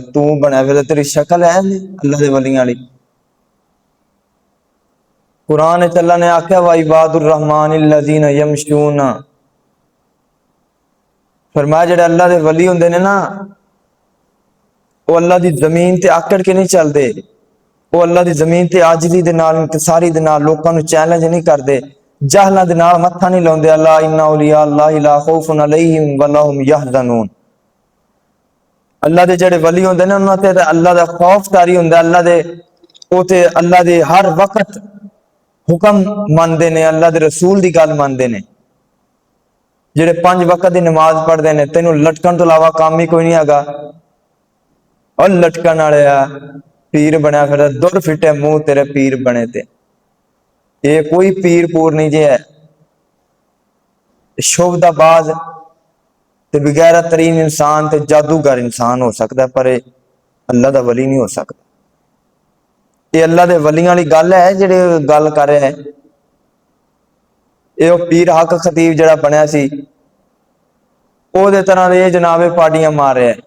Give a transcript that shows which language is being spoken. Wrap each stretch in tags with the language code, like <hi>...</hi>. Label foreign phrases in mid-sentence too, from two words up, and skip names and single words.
<pa>ਤੂੰ ਬਣਾ ਫਿਰ ਤੇਰੀ ਸ਼ਕਲ ਹੈ ਅੱਲਾਹ ਦੇ ਵਲੀਆਂ ਵਾਲੀ। ਕੁਰਆਨ ਅੱਲਾਹ ਨੇ ਆਖਿਆ</pa> <ar>وعباد الرحمن الذين يمشون,</ar> <pa>ਫ਼ਰਮਾਇਆ ਜਿਹੜੇ ਅੱਲਾਹ ਦੇ ਵਲੀ ਹੁੰਦੇ ਨੇ ਨਾ ਓਹ ਅੱਲਾਹ ਦੀ ਜ਼ਮੀਨ ਤੇ ਆਕੜ ਕੇ ਨਹੀਂ ਚਲਤੇ, ਓਹ ਅੱਲਾਹ ਦੀ ਜ਼ਮੀਨ ਤੇ ਆਜਜ਼ੀ ਦੇ ਨਾਲ ਇੰਕਸਾਰੀ ਦੇ ਨਾਲ ਲੋਕਾਂ ਨੂੰ ਚੈਲੇਂਜ ਨਹੀਂ ਕਰਤੇ, ਜਾਹਲਾਂ ਦੇ ਨਾਲ ਮੱਥਾ ਨਹੀਂ ਲਾਉਂਦੇ।</pa> <ar>الله إن أولياء الله لا خوف عليهم ولا هم يحزنون.</ar> <pa>ਅੱਲਾਹ ਦੇ ਜਿਹੜੇ ਵਲੀ ਹੁੰਦੇ ਨੇ ਉਨ੍ਹਾਂ ਤੇ ਅੱਲਾਹ ਦਾ ਖ਼ੌਫ਼ ਤਾਰੀ ਹੁੰਦਾ, ਅੱਲਾਹ ਦੇ ਓ ਤੇ ਅੱਲਾਹ ਦੇ ਹਰ ਵਕਤ ਹੁਕਮ ਮਾਨਤੇ ਨੇ, ਅੱਲਾਹ ਦੇ ਰਸੂਲ ਕੀ ਗੱਲ ਮਾਨਤੇ ਨੇ, ਜਿਹੜੇ 5 ਵਕਤ ਕੀ ਨਮਾਜ਼ ਪੜ੍ਹਤੇ ਹੈਂ। ਤੈਨੂੰ ਲਟਕਣ ਤੋਂ ਇਲਾਵਾ ਕੰਮ ਹੀ ਕੋਈ ਨਹੀਂ ਹੈਗਾ। ਔਰ ਲਟਕਣ ਵਾਲੇ ਪੀਰ ਬਣਿਆ ਫਿਰ ਦੁਰ ਫਿੱਟੇ ਮੂੰਹ ਤੇਰੇ ਪੀਰ ਬਣੇ ਤੇ, ਏ ਕੋਈ ਪੀਰ ਪੂਰ ਨਹੀਂ ਜੇ ਹੈ। ਸ਼ੋਭਦਾਬਾਜ਼ ਤੇ ਬਗੈਰਤ ਤਰੀਨ ਇਨਸਾਨ ਤੇ ਜਾਦੂਗਰ ਇਨਸਾਨ ਹੋ ਸਕਦਾ, ਪਰ ਇਹ ਅੱਲਾ ਦਾ ਵਲੀ ਨਹੀਂ ਹੋ ਸਕਦਾ। ਇਹ ਅੱਲਾ ਦੇ ਵਲੀਆਂ ਵਾਲੀ ਗੱਲ ਹੈ ਜਿਹੜੇ ਗੱਲ ਕਰ ਰਿਹਾ ਹੈ। ਇਹ ਉਹ ਪੀਰ ਹੱਕ ਖਤੀਬ ਜਿਹੜਾ ਬਣਿਆ ਸੀ, ਉਹਦੇ ਤਰ੍ਹਾਂ ਦੇ ਜਨਾਬੇ ਪਾਰਟੀਆਂ ਮਾਰ ਰਿਹਾ ਹੈ।</pa>